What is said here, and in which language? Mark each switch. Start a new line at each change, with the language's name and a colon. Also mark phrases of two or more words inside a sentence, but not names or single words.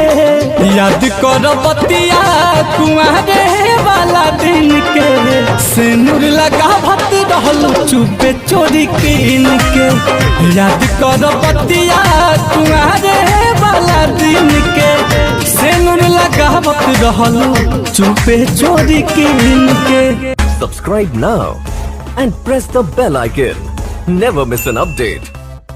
Bhojpuri: याद कर बतिया कुआरे वाला दिन के, सिंदूर लगावत रहलू चुपे चोरी कीन के। याद कर बतिया कुआरे वाला दिन के, सिंदूर लगावत रहलू चुपे चोरी कीन के।
English: Subscribe now and press the bell icon. Never miss an update.